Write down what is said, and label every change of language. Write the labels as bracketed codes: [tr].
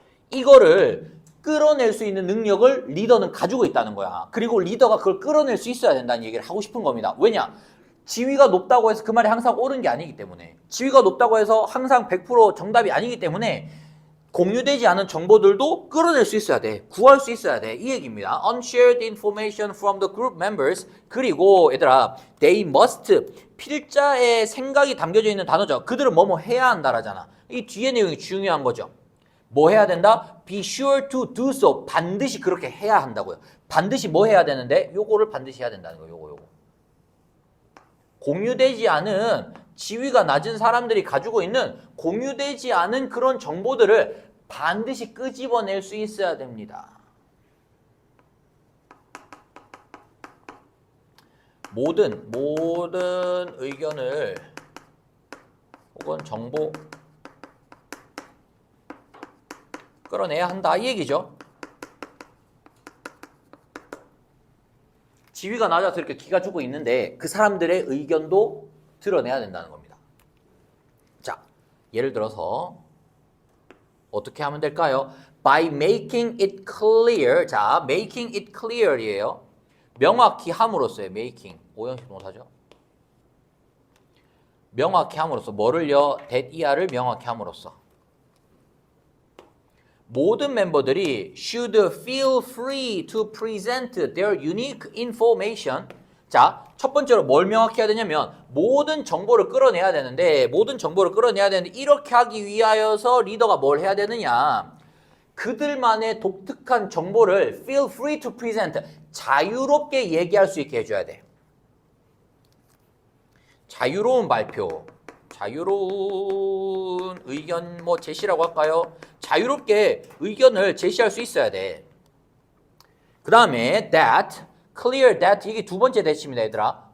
[ko] 이거를 끌어낼 수 있는 능력을 리더는 가지고 있다는 거야. 그리고 리더가 그걸 끌어낼 수 있어야 된다는 얘기를 하고 싶은 겁니다. 왜냐? 지위가 높다고 해서 그 말이 항상 옳은 게 아니기 때문에 지위가 높다고 해서 항상 100% 정답이 아니기 때문에 공유되지 않은 정보들도 끌어낼 수 있어야 돼. 구할 수 있어야 돼. 이 얘기입니다. [en] Unshared information from the group members. [ko] 그리고 얘들아, [en] they must. [ko] 필자의 생각이 담겨져 있는 단어죠. 그들은 뭐뭐 해야 한다라잖아. 이 뒤에 내용이 중요한 거죠. 뭐 해야 된다? [en] Be sure to do so. [ko] 반드시 그렇게 해야 한다고요. 반드시 뭐 해야 되는데? 요거를 반드시 해야 된다는 거예요. 요거. 공유되지 않은 지위가 낮은 사람들이 가지고 있는 공유되지 않은 그런 정보들을 반드시 끄집어낼 수 있어야 됩니다. 모든 의견을 혹은 정보 끌어내야 한다 이 얘기죠. 지위가 낮아서 이렇게 기가 죽고 있는데 그 사람들의 의견도 드러내야 된다는 겁니다. 자, 예를 들어서 어떻게 하면 될까요? [en] By making it clear. [ko] 자, [en] making it clear [ko] 이에요. 명확히 함으로써요. making. 오형식 동사죠. 명확히 함으로써 뭐를요? that 이하를 명확히 함으로써. 모든 멤버들이 [en] should feel free to present their unique information. [ko] 자, 첫 번째로 뭘 명확히 해야 되냐면 모든 정보를 끌어내야 되는데 이렇게 하기 위하여서 리더가 뭘 해야 되느냐? 그들만의 독특한 정보를 [en] feel free to present. [ko] 자유롭게 얘기할 수 있게 해줘야 돼. 자유로운 발표. 자유로운 의견 제시라고 할까요? 자유롭게 의견을 제시할 수 있어야 돼. 그 다음에 that, [en] clear that [ko] 이게 두 번째 대치입니다 얘들아.